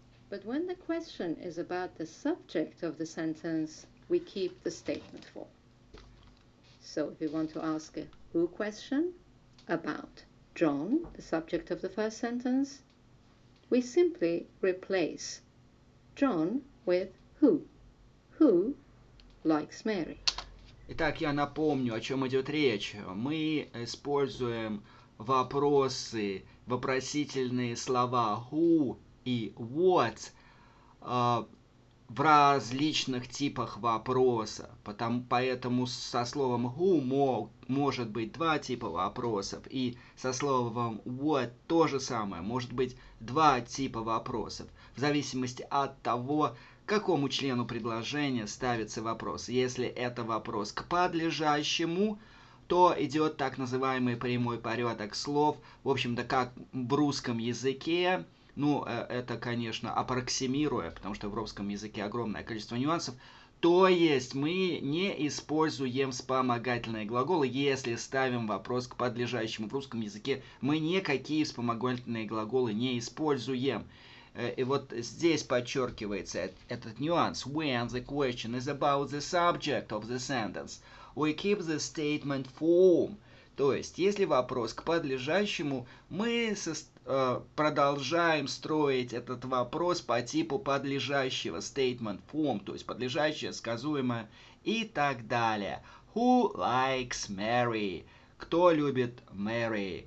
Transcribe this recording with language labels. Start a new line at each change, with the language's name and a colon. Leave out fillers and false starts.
English: But when the question is about the subject of the sentence, we keep the statement form. So if we want to ask a who question about John, the subject of the first sentence, we simply replace John with who. Who likes Mary?
Russian: Итак, я напомню, о чем идет речь. Мы используем вопросы, вопросительные слова who и what в различных типах вопроса. Поэтому со словом who может быть два типа вопросов, и со словом what то же самое, может быть два типа вопросов, в зависимости от того, к какому члену предложения ставится вопрос. Если это вопрос к подлежащему, то идет так называемый прямой порядок слов, в общем-то, как в русском языке. Ну, это, конечно, аппроксимируя, потому что в русском языке огромное количество нюансов. То есть мы не используем вспомогательные глаголы, если ставим вопрос к подлежащему. В русском языке мы никакие вспомогательные глаголы не используем. И вот здесь подчеркивается этот нюанс.
English: When the question is about the subject of the sentence, we keep the statement form.
Russian: То есть, если вопрос к подлежащему, мы продолжаем строить этот вопрос по типу подлежащего, statement form, то есть подлежащее, сказуемое и так далее.
English: Who likes Mary?
Russian: Кто любит Мэри?